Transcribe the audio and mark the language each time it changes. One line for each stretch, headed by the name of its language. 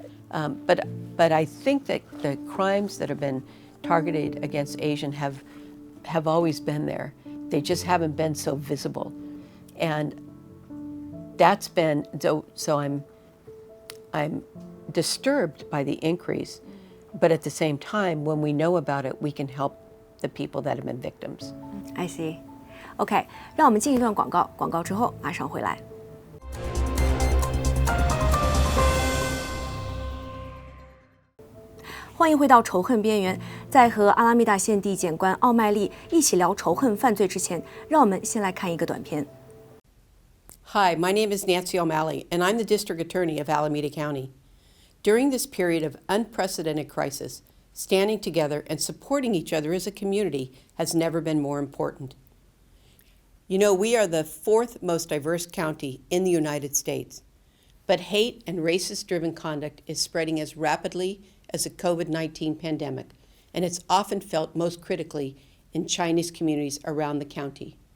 English: But I think that the crimes that have been targeted against Asian have always been there. They just haven't been so visible. And that's been, so I'm disturbed by the increase, but at the same time, when we know about it, we can help the people that have been victims. I see.
Chinese: OK， 让我们进一段广告，广告之后马上回来。欢迎回到仇恨边缘。在和阿拉米达县地检官奥麦丽一起聊仇恨犯罪之前，让我们先来看一个短片。
English: Hi, my name is Nancy O'Malley, and I'm the District Attorney of Alameda County. During this period of unprecedented crisis, standing together and supporting each other as a community has never been more important. You know, we are the 4th most diverse county in the United States, but hate and racist-driven conduct is spreading as rapidly as the COVID-19 pandemic, and it's often felt most critically in Chinese communities around the county.